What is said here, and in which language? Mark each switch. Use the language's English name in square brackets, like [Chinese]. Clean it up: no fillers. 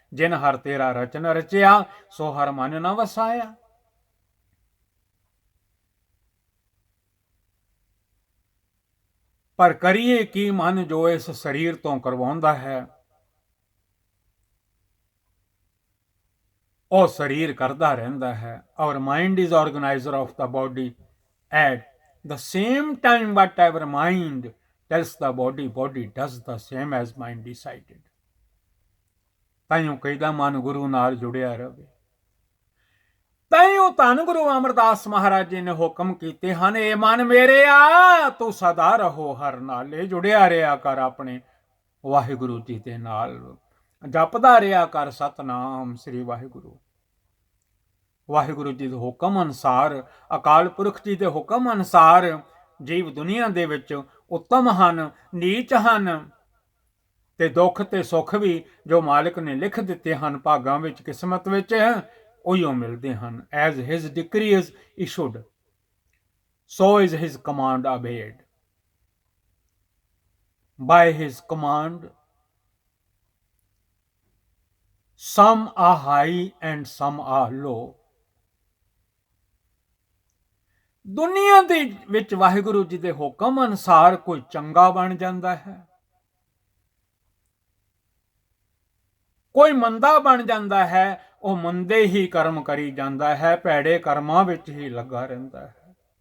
[Punjabi] ਜਿਨ ਹਰ ਤੇਰਾ ਰਚਨ ਰਚਿਆ ਸੋ ਹਰ ਮਨ ਨਾ ਵਸਾਇਆ। ਪਰ ਕਰੀਏ ਕੀ ਮਨ ਜੋ ਇਸ ਸਰੀਰ ਤੋਂ ਕਰਵਾਉਂਦਾ ਹੈ, ਉਹ ਸਰੀਰ ਕਰਦਾ ਰਹਿੰਦਾ ਹੈ। [English] Our mind is organizer of the body. At the same time, whatever mind tells the body, body does the same as mind decided. [Punjabi] ਤਾਈਓ ਕਹਿੰਦਾ ਮਨ ਗੁਰੂ ਨਾਲ ਜੁੜਿਆ ਰਹੇ। ਤਾਈਓ ਧੰਨ ਗੁਰੂ ਅਮਰਦਾਸ ਮਹਾਰਾਜ ਜੀ ਨੇ ਹੁਕਮ ਕੀਤੇ ਹਨ, ਇਹ ਮਨ ਮੇਰੇ ਆ ਤੂੰ ਸਦਾ ਰਹੋ ਹਰ ਨਾਲੇ, ਜੁੜਿਆ ਰਿਹਾ ਕਰ ਆਪਣੇ ਵਾਹਿਗੁਰੂ ਜੀ ਦੇ ਨਾਲ, ਜਪਦਾ ਰਿਹਾ ਕਰ ਸਤਨਾਮ ਸ੍ਰੀ ਵਾਹਿਗੁਰੂ। ਵਾਹਿਗੁਰੂ ਜੀ ਦੇ ਹੁਕਮ ਅਨੁਸਾਰ, ਅਕਾਲ ਪੁਰਖ ਜੀ ਦੇ ਹੁਕਮ ਅਨੁਸਾਰ ਜੀਵ ਦੁਨੀਆ ਦੇ ਵਿੱਚ ਉੱਤਮ ਹਨ, ਨੀਚ ਹਨ, ਤੇ ਦੁੱਖ ਤੇ ਸੁੱਖ ਵੀ ਜੋ ਮਾਲਿਕ ਨੇ ਲਿਖ ਦਿੱਤੇ ਹਨ ਭਾਗਾਂ ਵਿੱਚ, ਕਿਸਮਤ ਵਿੱਚ, ਉਹੀਓ ਮਿਲਦੇ ਹਨ। [English] As his decree is issued, so is his command obeyed. By his command, some are high and some are low. [Punjabi] ਦੁਨੀਆ ਦੇ ਵਿੱਚ ਵਾਹਿਗੁਰੂ ਜੀ ਦੇ ਹੁਕਮ ਅਨੁਸਾਰ ਕੋਈ ਚੰਗਾ ਬਣ ਜਾਂਦਾ ਹੈ, ਕੋਈ ਮੰਦਾ ਬਣ ਜਾਂਦਾ ਹੈ। ਉਹ ਮੰਦੇ ਹੀ ਕਰਮ ਕਰੀ ਜਾਂਦਾ ਹੈ, ਭੈੜੇ ਕਰਮਾਂ ਵਿੱਚ ਹੀ ਲੱਗਾ ਰਹਿੰਦਾ ਹੈ।